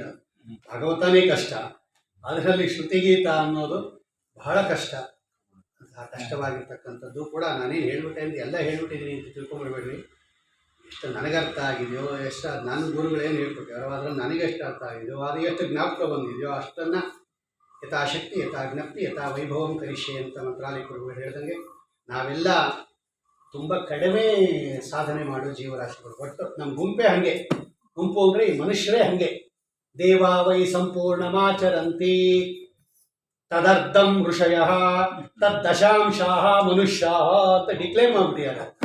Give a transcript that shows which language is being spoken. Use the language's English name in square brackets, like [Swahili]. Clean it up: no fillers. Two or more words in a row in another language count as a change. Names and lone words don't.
[Kannada] ಭಾಗವತನೇ ಕಷ್ಟ, ಅದರಲ್ಲಿ ಶ್ರುತಿಗೀತ ಅನ್ನೋದು ಬಹಳ ಕಷ್ಟ. ಆ ಕಷ್ಟವಾಗಿರ್ತಕ್ಕಂಥದ್ದು ಕೂಡ ನಾನೇನು ಹೇಳ್ಬಿಟ್ಟೆ ಅಂತ ಎಲ್ಲ ಹೇಳ್ಬಿಟ್ಟಿದ್ದೀನಿ ಅಂತ ತಿಳ್ಕೊಂಡ್ಬಿಡ್ಬೇಡ್ರಿ. ಎಷ್ಟು ನನಗರ್ಥ ಆಗಿದೆಯೋ, ಎಷ್ಟು ನನ್ನ ಗುರುಗಳೇನು ಹೇಳ್ಕೊಟ್ಟಿರೋ ಅದ್ರಲ್ಲಿ ನನಗೆ ಎಷ್ಟು ಅರ್ಥ ಆಗಿದೆಯೋ, ಅದು ಎಷ್ಟು ಜ್ಞಾಪಕ ಬಂದಿದೆಯೋ ಅಷ್ಟನ್ನು [Sanskrit] ಯಥಾಶಕ್ತಿ ಯಥಾ ಜ್ಞಪ್ತಿ ಯಥಾ ವೈಭವಂ ಕರಿಷ್ಯೆ [Kannada] ಅಂತ ಮಂತ್ರಾಲಯ ಗುರುಗಳು ಹೇಳ್ದಂಗೆ ನಾವೆಲ್ಲ ತುಂಬ ಕಡಿಮೆ ಸಾಧನೆ ಮಾಡೋ ಜೀವರಾಶಿಗಳು. ಒಟ್ಟು ನಮ್ಮ ಗುಂಪೇ ಹಾಗೆ. ಗುಂಪು ಅಂದರೆ ಈ ಮನುಷ್ಯರೇ ಹಾಗೆ. [Sanskrit] ದೇವಾ ವೈ ಸಂಪೂರ್ಣಮಾಚರಂತಿ ತದರ್ಧಂ ಋಷಯಃ ತದ್ದಶಾಂಶಾಃ ಮನುಷ್ಯಾಃ [Kannada] ಅಂತ ಡಿಕ್ಲೇರ್ ಮಾಡ್ಬಿಟ್ಟಿದ್ದಾರೆ.